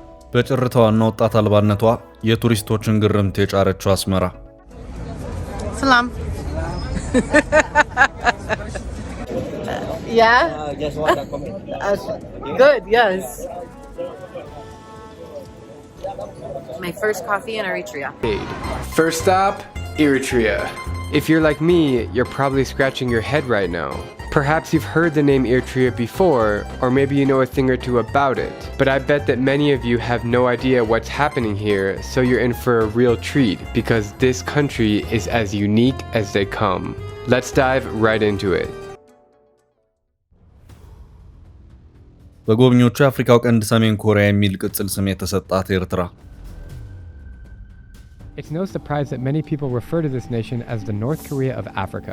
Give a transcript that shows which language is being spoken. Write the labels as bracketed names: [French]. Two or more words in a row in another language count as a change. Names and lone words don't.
[Amharic] በጭርታዋና ወጣት አልባነቷ የቱሪስቶችን ግርምት የጫረችው አስመራ [English] ሰላም Yeah. Just want to comment. Good, yes. My first coffee in Eritrea. First stop, Eritrea. If you're like me, you're probably scratching your head right now. Perhaps you've heard the name Eritrea before, or maybe you know a thing or two about it. But I bet that many of you have no idea what's happening here, so you're in for a real treat, because this country is as unique as they come. Let's dive right into it. [Amharic] በጎብኚዎቹ አፍሪካው ቀንድ ሰሜን ኮሪያ የሚል ቅጽል ስም የተሰጣት ኤርትራ [English] It's no surprise that many people refer to this nation as the North Korea of Africa.